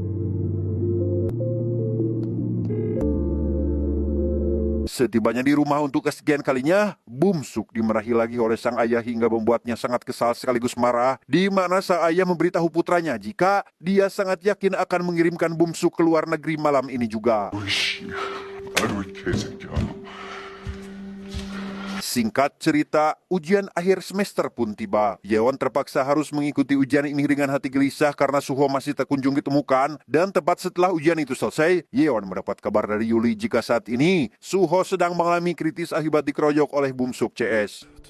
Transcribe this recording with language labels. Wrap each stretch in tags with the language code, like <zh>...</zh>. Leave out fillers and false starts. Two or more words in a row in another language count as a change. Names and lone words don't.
<id>Setibanya di rumah untuk kesekian kalinya, Bumsuk dimarahi lagi oleh sang ayah hingga membuatnya sangat kesal sekaligus marah, di mana sang ayah memberitahu putranya jika dia sangat yakin akan mengirimkan Bumsuk ke luar negeri malam ini juga.</id> <ko>으이씨, 아유, 이 개새끼야.</ko> <id>Singkat cerita, ujian akhir semester pun tiba. Yeon terpaksa harus mengikuti ujian ini dengan hati gelisah karena Suho masih tak kunjung ditemukan. Dan tepat setelah ujian itu selesai, Yeon mendapat kabar dari Yuli jika saat ini Suho sedang mengalami kritis akibat dikeroyok oleh Bumsuk CS.</id>